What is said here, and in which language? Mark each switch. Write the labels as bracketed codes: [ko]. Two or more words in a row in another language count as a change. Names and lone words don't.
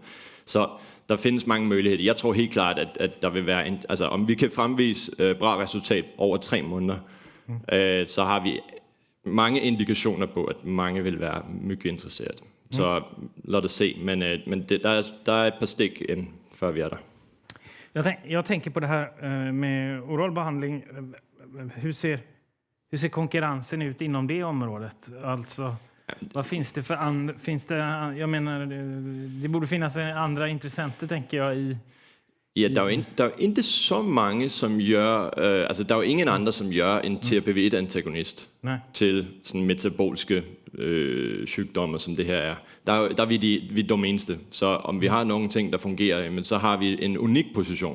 [da] Så der findes mange muligheder. Jeg tror helt klart, at der vil være altså om vi kan fremvise bra resultat over 3 måneder, så har vi mange indikationer på, at mange vil være mycket interesseret. Så lad os se, men der er et par stik ind, før vi er der. [sv] Jag tänker på det här med oral behandling. Hur ser konkurrensen ut inom det området? Alltså, vad finns det för jag menar, det borde finnas andra intressenter, tänker jag, i... [da] Ja, der er jo ikke så mange, som gør... altså, der er jo ingen andre, som gør en TRPV1-antagonist til sådan metaboliske sygdomme, som det her er. Der er vi de eneste. Så om vi har nogle ting, der fungerer, men så har vi en unik position.